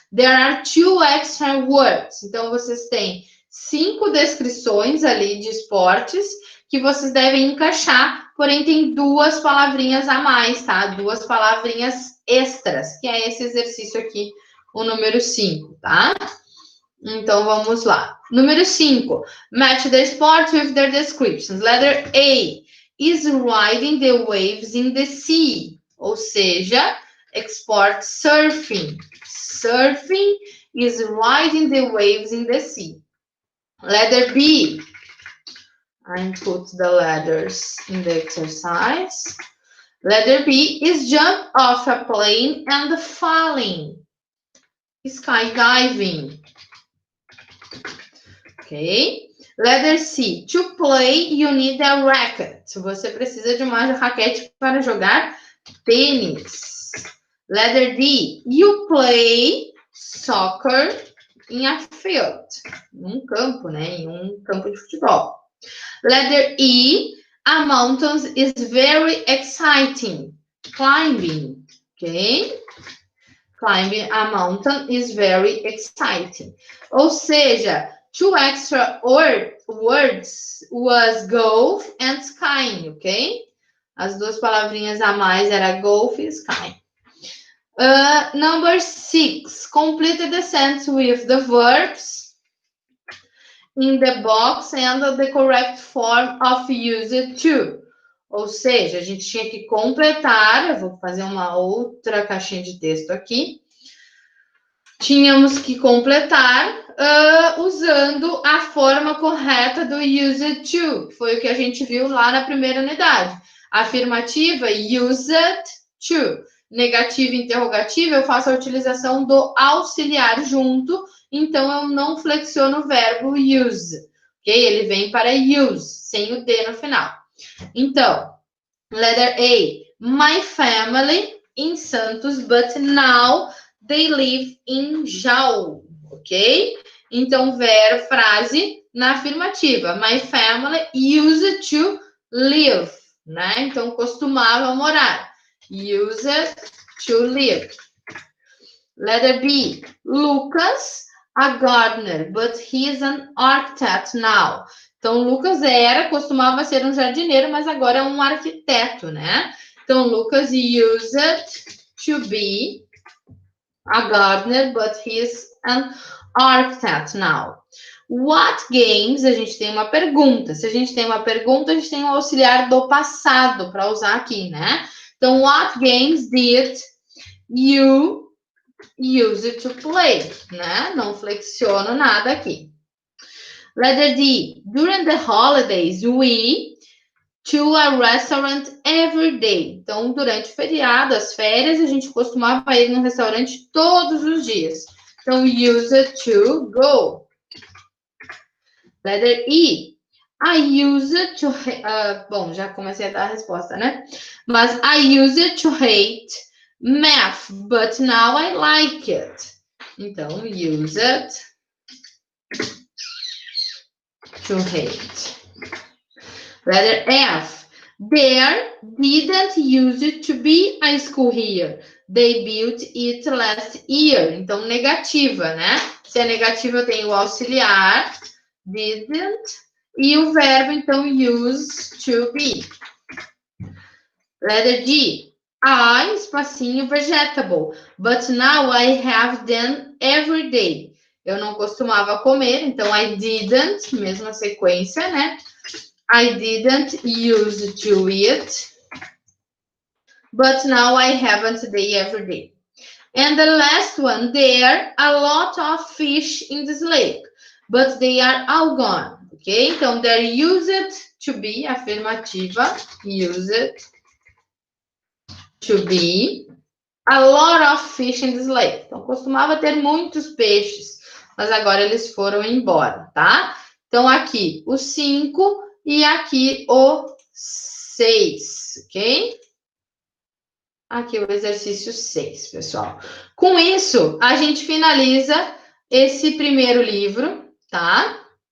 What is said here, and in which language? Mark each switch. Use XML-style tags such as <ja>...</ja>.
<en>There are 2 extra words.</en> <pt>Então, vocês têm 5 descrições ali de esportes que vocês devem encaixar, porém tem 2 palavrinhas a mais, tá? 2 palavrinhas extras, que é esse exercício aqui, o número 5, tá? Então, vamos lá. Número 5.</pt> <en>Match the sports with their descriptions. Letter A. Is riding the waves in the sea.</en> <pt>Ou seja,</pt> <en>export surfing. Surfing is riding the waves in the sea. Letter B. I put the letters in the exercise. Letter B is jump off a plane and falling. Skydiving. Ok? Letter C. To play, you need a racket.</en> <pt>Você precisa de uma raquete para jogar tênis.</pt> <en>Letter D. You play soccer in a field.</en> <pt>Num campo, né? Em um campo de futebol.</pt> <en>Letter E. A mountain is very exciting. Climbing. Ok? Climbing a mountain is very exciting.</en> <pt>Ou seja,</pt> <en>2 extra words was golf and skiing, ok?</en> <pt>As 2 palavrinhas a mais era golf e skiing.</pt> <en>Number 6. Complete the sentence with the verbs in the box and the correct form of use to.</en> <pt>Ou seja, a gente tinha que completar, eu vou fazer uma outra caixinha de texto aqui. Tínhamos que completar usando a forma correta do use to, que foi o que a gente viu lá na primeira unidade. Afirmativa, used to. Negativa e interrogativa, eu faço a utilização do auxiliar junto, então eu não flexiono o verbo use, ok? Ele vem para use, sem o D no final.</pt> <en>Então, letter A, my family in Santos, but now they live in Jaú, ok?</en> <pt>Então, frase na afirmativa,</pt> <en>my family used to live,</en> <pt>né? Então, costumava morar.</pt> <en>Used to live. Letter B. Lucas, a gardener, but he is an architect now.</en> <pt>Então, Lucas costumava ser um jardineiro, mas agora é um arquiteto, né?</pt> <en>Então, Lucas used to be a gardener, but he is an architect now. What games?</en> <pt>A gente tem uma pergunta. Se a gente tem uma pergunta, a gente tem um auxiliar do passado para usar aqui, né?</pt> <en>Então, what games did you use to play? Né?</en> <pt>Não flexiono nada aqui.</pt> <en>Letter D. During the holidays, we to a restaurant every day.</en> <pt>Então, durante o feriado, as férias, a gente costumava ir num restaurante todos os dias.</pt> <en>Então, use to go. Letter E. I use to...</en> <pt>bom, já comecei a dar a resposta, né?</pt> <en>Mas I use to hate math, but now I like it. Então, use it to hate. Letter F. There didn't use it to be a school here. They built it last year.</en> <pt>Então, negativa, né? Se é negativa, eu tenho o auxiliar, didn't, e o verbo, então, use to be.</pt> <en>Letter G. I, espacinho, vegetable. But now I have them every day.</en> <pt>Eu não costumava comer, então</pt> <en>I didn't,</en> <pt>mesma sequência, né?</pt> <en>I didn't use to eat. But now I haven't they every day. And the last one, there are a lot of fish in this lake. But they are all gone. Ok? Então, there used to be, afirmativa, used to be a lot of fish in this lake.</en> <pt>Então, costumava ter muitos peixes, mas agora eles foram embora, tá? Então, aqui o 5 e aqui o 6, ok? Aqui o exercício 6, pessoal. Com isso, a gente finaliza esse primeiro livro, tá?</pt>